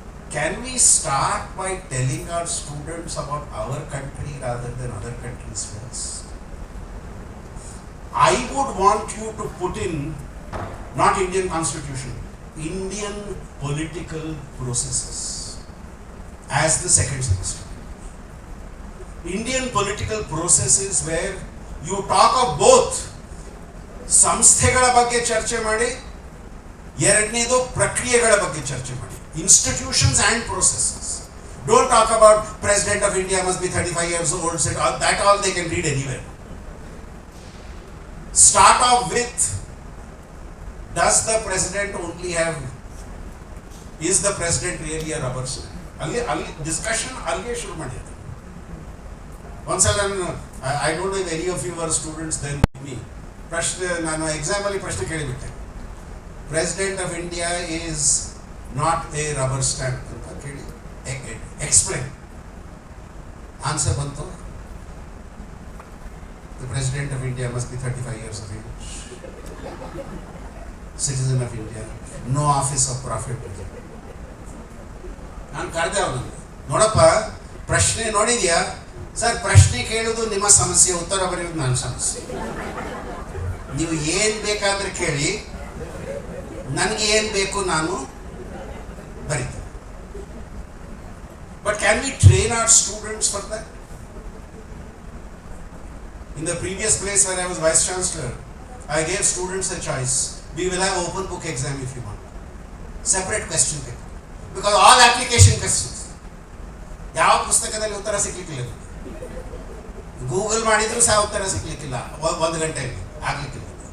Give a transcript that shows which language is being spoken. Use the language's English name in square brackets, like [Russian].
[English] Can we start by telling our students about our country rather than other countries first? I would want you to put in, not Indian constitution, Indian political processes as the second semester. Indian political processes where you talk of both [Kannada] ಸಂಸ್ಥೆಗಳ ಬಗ್ಗೆ ಚರ್ಚೆ ಮಾಡಿ, ಎರಡನೇದು ಪ್ರಕ್ರಿಯೆಗಳ ಬಗ್ಗೆ ಚರ್ಚೆ ಮಾಡಿ. [English] Institutions and processes. Don't talk about President of India must be 35 years old, that all they can read anywhere. Start off with, does the president only have, is the president really a rubber stamp? [Kannada] ಅಲ್ಲಿ discussion ಅಲ್ಲಿಗೆ ಶುರು ಮಾಡಿದೆ. [English] ಒಂದ್ಸಲ I don't know if any of you were students then with me. [Kannada] ನಾನು ಎಕ್ಸಾಮಲ್ಲಿ ಪ್ರಶ್ನೆ ಕೇಳಿಬಿಟ್ಟೆ, [English] President of India is not a rubber stamp [Kannada] ಅಂತ ಕೇಳಿ [English] explain. Answer ಬಂತು, the President of India must be 35 years of age, citizen of India, no office of profit. [Kannada] ನಾನು ಕರೆದೆ ಅವನಿಗೆ, ನೋಡಪ್ಪ ಪ್ರಶ್ನೆ ನೋಡಿದ್ಯಾ? ಸರ್, ಪ್ರಶ್ನೆ ಕೇಳೋದು ನಿಮ್ಮ ಸಮಸ್ಯೆ, ಉತ್ತರ ಬರೆಯೋದು ನನ್ನ ಸಮಸ್ಯೆ. ನೀವು ಏನು ಬೇಕಾದ್ರೆ ಕೇಳಿ, ನನಗೆ ಏನು ಬೇಕು ನಾನು ಬರೀತಾರೆ. [English] But can we train our students for that? In the previous place where I was Vice Chancellor, I gave students a choice. We will have open book exam if you want. Separate question paper. Because all application questions. [Kannada] ಯಾವ ಪುಸ್ತಕದಲ್ಲಿ ಉತ್ತರ ಸಿಗ್ಲಿಕ್ಕಿಲ್ಲ, Google ಮಾಡಿದ್ರು ಸಹ ಉತ್ತರ ಸಿಗ್ಲಿಕ್ಕಿಲ್ಲ, 1 ಗಂಟೆಯಲ್ಲಿ ಆಗ್ಲಿಕ್ಕಿಲ್ಲ.